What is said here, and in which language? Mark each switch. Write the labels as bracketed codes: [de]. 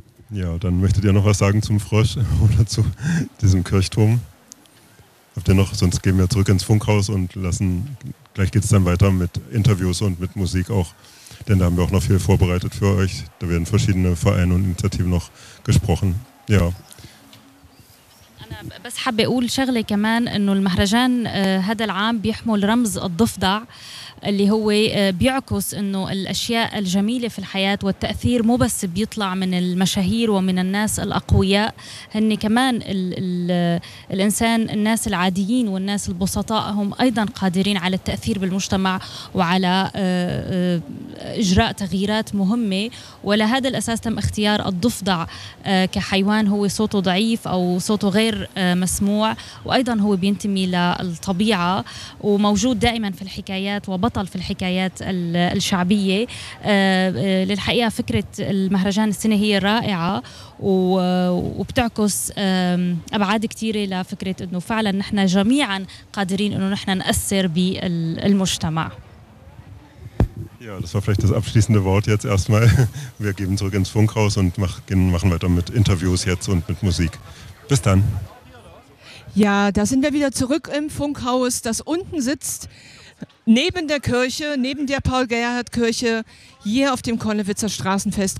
[de] Ja, dann möchtet ihr noch was sagen zum Frosch oder zu diesem Kirchturm? Habt ihr noch? Sonst gehen wir zurück ins Funkhaus und lassen, gleich geht es dann weiter mit Interviews und mit Musik auch. Denn da haben wir auch noch viel vorbereitet für euch. Da werden verschiedene Vereine und Initiativen noch gesprochen. Ja. [ar] بس حابة أقول شغلة كمان إنه المهرجان هذا العام بيحمل رمز الضفدع اللي هو بيعكس إنه الأشياء الجميلة في الحياة والتأثير مو بس بيطلع من المشاهير ومن الناس الأقوياء هن كمان الإنسان الناس العاديين والناس البسطاء هم أيضا قادرين على التأثير بالمجتمع وعلى إجراء تغييرات مهمة ولهذا الأساس تم اختيار الضفدع كحيوان هو صوته ضعيف أو صوته غير مسموع وأيضا هو بينتمي للطبيعة وموجود دائما في الحكايات وبطل في الحكايات الشعبية للحقيقة فكرة المهرجان السنة هي رائعة وبتعكس أبعاد كتيرة لفكرة أنه فعلا نحن جميعا قادرين أنه نحن نأثر بالمجتمع. [de] Ja, das war vielleicht das abschließende Wort jetzt erstmal. Wir geben zurück ins Funkhaus und machen weiter mit Interviews jetzt und mit Musik. Bis dann. Ja, da sind wir wieder zurück im Funkhaus, das unten sitzt, neben der Kirche, neben der Paul-Gerhardt-Kirche, hier auf dem Konnewitzer Straßenfest.